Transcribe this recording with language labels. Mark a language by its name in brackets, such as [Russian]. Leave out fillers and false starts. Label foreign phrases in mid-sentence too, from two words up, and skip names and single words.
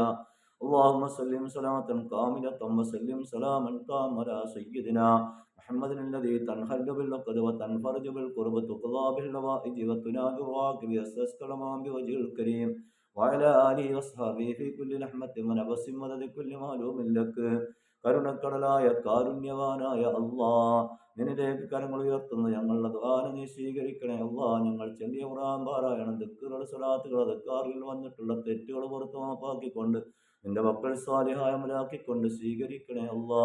[Arabic] اللهم سلم سلامة كاملة وسلم سلاما تاما على سيدنا محمد الذي تنحل بالعقد وتنفرج بالقرب تقضى بالحوائج وتنال الراكب يستسقى الأمام بوجه الكريم وعلى آله وصحبه في كل لحمة ونفس مدد كل معلوم لك [Malayalam] കരുണക്കടലായ കാരുണ്യവാനായ അള്ളാ, നിന്നിലേക്ക് കരങ്ങൾ ഉയർത്തുന്ന ഞങ്ങളുടെ ദുആന നീ സ്വീകരിക്കണേ അള്ളാ. ഞങ്ങൾ ചെല്ലിയ ഖുർആൻ പാരായണം, ദിക്റുകൾ, സ്വലാത്തുകൾ, അദ്കാറുകളിൽ വന്നിട്ടുള്ള തെറ്റുകൾ പുറത്തു മാപ്പാക്കിക്കൊണ്ട് നിന്റെ മക്കൾ സ്വാലിഹായ അമലാക്കിക്കൊണ്ട് സ്വീകരിക്കണേ അള്ളാ.